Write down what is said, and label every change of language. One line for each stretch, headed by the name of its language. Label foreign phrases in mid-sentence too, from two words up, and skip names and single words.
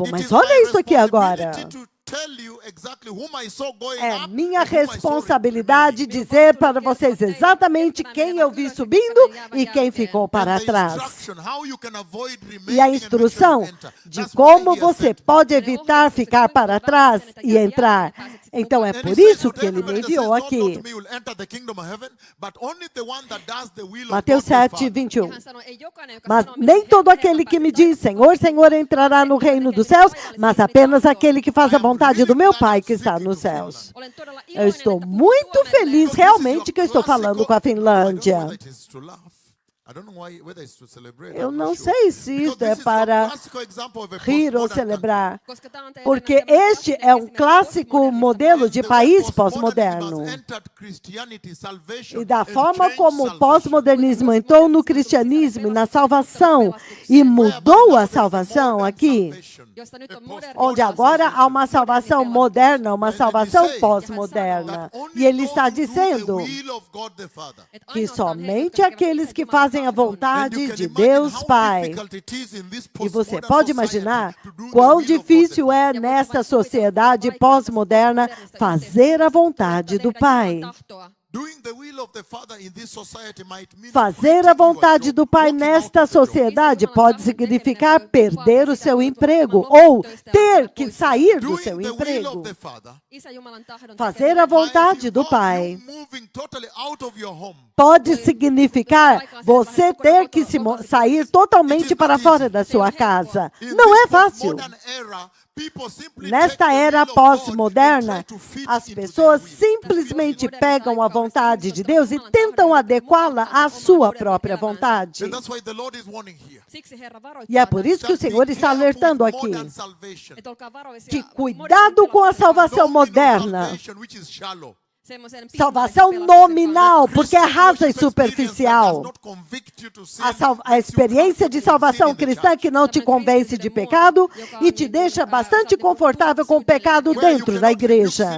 Portuguese: Mas olha isso aqui agora. É minha responsabilidade dizer para vocês exatamente quem eu vi subindo e quem ficou para trás. E a instrução de como você pode evitar ficar para trás e entrar. Então é
English: And he
Portuguese: por
English: said,
Portuguese: isso
English: to
Portuguese: que ele me
English: everybody that
Portuguese: enviou
English: says, "Not
Portuguese: aqui.
English: to me will enter the kingdom of heaven, but only the one that does the will of
Portuguese: Mateus
English: God the
Portuguese: 7,
English: Father."
Portuguese: 21.
Finnish: Hän sanoi, ei jokainen, joka
Portuguese: Mas
Finnish: sanoo minulle,
Portuguese: nem todo
Finnish: Herra,
Portuguese: aquele
Finnish: Herra,
Portuguese: que me
Finnish: pääse
Portuguese: diz, Senhor, Senhor, entrará no reino dos céus, mas apenas aquele que faz a vontade do meu Pai que está nos céus.
Finnish: Olen todella
Portuguese: Eu
Finnish: iloinen,
Portuguese: estou
Finnish: että puhun
Portuguese: muito
Finnish: Suomelle.
Portuguese: feliz realmente que eu estou falando com a Finlândia. Eu não sei se isso é para rir ou celebrar,
Finnish: Koska tää on teidän
Portuguese: porque
Finnish: tämmöinen
Portuguese: este
Finnish: klassinen
Portuguese: é um
Finnish: esimerkki
Portuguese: clássico
Finnish: postmodernista
Portuguese: modelo de país pós-moderno. E da forma como o pós-modernismo entrou no cristianismo e na salvação e mudou a salvação aqui,
Finnish: josta nyt on moderni
Portuguese: onde agora há uma salvação moderna, uma salvação pós-moderna. E ele está dizendo que somente aqueles que fazem a vontade de Deus Pai. E você pode imaginar quão difícil é nesta sociedade pós-moderna fazer a vontade do Pai. Fazer a vontade do Pai nesta sociedade pode significar perder o seu emprego ou ter que sair do seu emprego.
Finnish: Isä Jumalan tahdon
Portuguese: Fazer a vontade do Pai pode significar você ter que sair totalmente para fora da sua casa. Não é fácil. Nesta era pós-moderna, as pessoas simplesmente pegam a vontade de Deus e tentam adequá-la à sua própria vontade.
Finnish: Siksi Herra varoittaa
Portuguese: E é por isso que o Senhor está alertando aqui
Finnish: että olkaa varovaisia
Portuguese: de cuidado com a salvação moderna.
Finnish: semmoisen
Portuguese: Salvação nominal, porque é rasa e superficial. A experiência de salvação cristã que não te convence de pecado e te deixa bastante confortável com o pecado dentro da igreja.